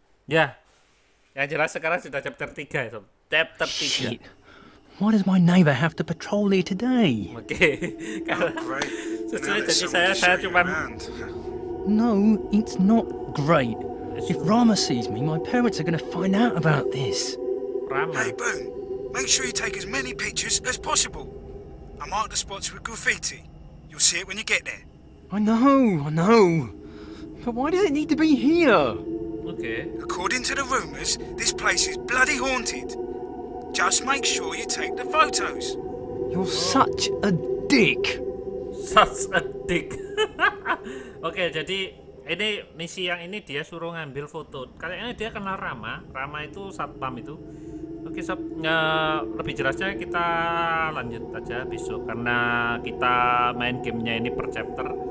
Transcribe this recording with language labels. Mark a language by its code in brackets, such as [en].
[id] Ya, yang jelas sekarang sudah chapter 3 ya, sob. Chapter 3. [en] Shit. Why does my neighbour have to patrol here today? [id] Oke, karena sesuai jadi saya cuman [en] No, it's not great. If Rama sees me, my parents are going to find out about this. Rama. Hey, Boone, make sure you take as many pictures as possible. I mark the spots with graffiti. You'll see it when you get there. I know. But why does it need to be here? [id] Oke. [en] According to the rumours, this place is bloody haunted. Just make sure you take the photos. You're such a dick. Such a dick. [id] Oke, jadi ini misi yang ini dia suruh ngambil foto. Kayaknya dia kenal Rama. Rama itu satpam itu. Oke, sob, lebih jelasnya kita lanjut aja besok karena kita main gamenya ini per chapter.